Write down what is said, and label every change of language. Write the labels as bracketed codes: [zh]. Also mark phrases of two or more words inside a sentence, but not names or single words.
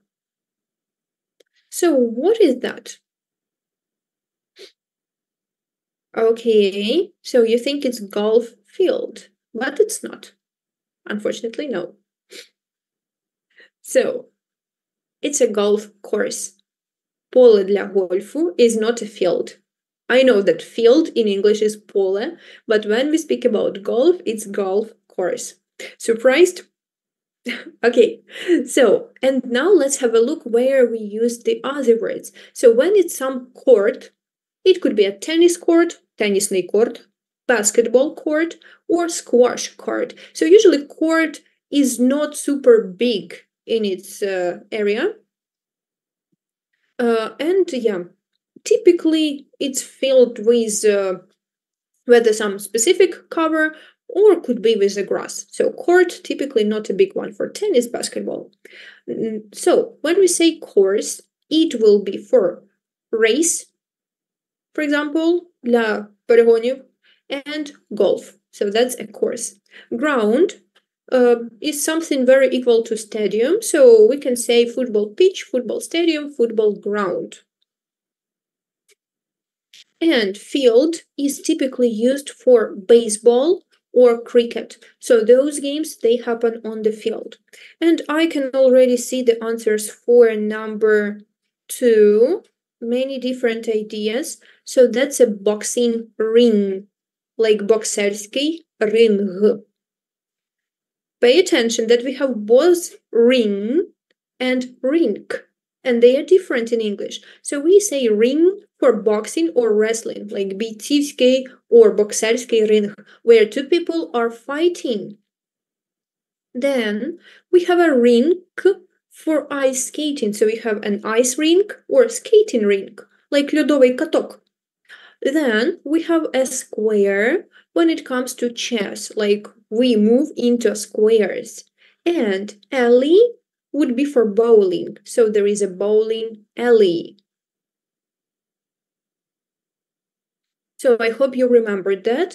[en] So what is that? Okay, so you think it's golf field, but it's not. Unfortunately, no. So it's a golf course. [uk] Поле для гольфу [en] is not a field. I know that field in English is поле, but when we speak about golf, it's golf course. Surprised? Okay, so, and now let's have a look where we use the other words. So when it's some court, it could be a tennis court, [uk] тенісний корт, [en] basketball court, or squash court. So usually court is not super big in its area. And yeah, typically it's filled with whether some specific cover or could be with the grass. So court, typically not a big one for tennis, basketball. So when we say course, it will be for race, for example, [uk] для перегонів, [en] and golf. So that's a course. Ground is something very equal to stadium. So we can say football pitch, football stadium, football ground. And field is typically used for baseball or cricket. So those games, they happen on the field. And I can already see the answers for number 2. Many different ideas. So that's a boxing ring, like [uk] боксерський ринг. [en] Pay attention that we have both ring and rink, and they are different in English. So we say ring for boxing or wrestling, like бійцівський or [uk] боксерський ринг, [en] where two people are fighting. Then we have a rink for ice skating. So we have an ice rink or skating rink, like [uk] льодовий каток. [en] Then we have a square when it comes to chess, like we move into squares. And alley would be for bowling. So there is a bowling alley. So I hope you remembered that.